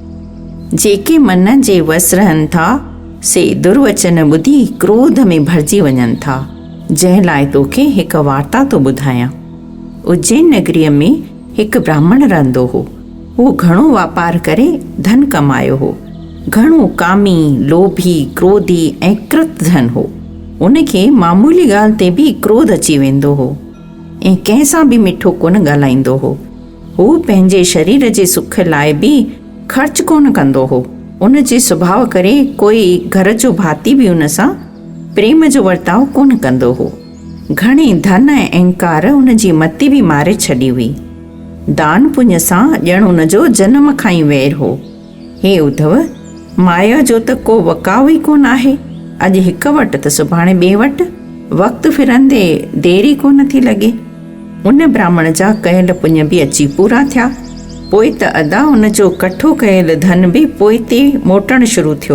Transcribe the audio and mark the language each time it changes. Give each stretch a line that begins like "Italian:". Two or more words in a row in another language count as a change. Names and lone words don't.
Sindhi: जेके मन जे वस रहनि था से दुर्वचन ॿुधी क्रोध में भरिजी वञनि था, जंहिं लाइ तोखे हिकु वार्ता थो ॿुधायां। उज्जैन नगरीअ में हिकु ब्राह्मण रहंदो हो। हू घणो वापार करे धन कमायो हो। घणो कामी, लोभी, क्रोधी ऐं कृत धन हो। उनखे मामूली ॻाल्हि ते बि क्रोध अची वेंदो हो ऐं कंहिंसां बि मिठो कोन ॻाल्हाईंदो हो। हू पंहिंजे शरीर जे सुख लाइ बि ख़र्च कोन कंदो हो। उन जे सुभाउ करे कोई घर जो भाती बि उन सां प्रेम जो वर्ताव कोन कंदो हो। घणे धन ऐं अहंकार उन जी मती बि मारे छॾी हुई। दान पुण्य सां ॼण उन जो जनम खां ई वैर हो। हे उद्धव, माया जो त को वकाउ ई कोन आहे। अॼु हिकु वटि त सुभाणे ॿिए वटि, वक़्तु फिरंदे देरी कोन थी लॻे। उन ब्राह्मण जा कयल पुण्य बि अची पूरा थिया। पोइ त अदा उन जो कठो कयल धन बि पोइ ते मोटणु शुरू थियो।